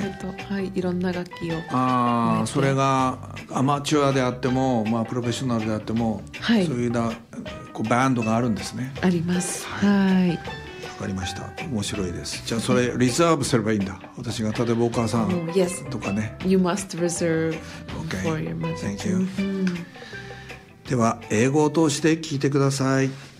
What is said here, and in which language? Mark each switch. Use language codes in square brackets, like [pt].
[ja] はい、いろんな楽器を、あ、それがアマチュアであっても、まあ、プロフェッショナルであっても、はい、そういうなこうバンドがあるんですね。あります。はい。わかりました。面白いです。じゃあそれリザーブすればいいんだ。私が例えばお母さんとかね。 [en] Yes. You must reserve for your mother. Thank you. [ja] では英語を通して聞いてください。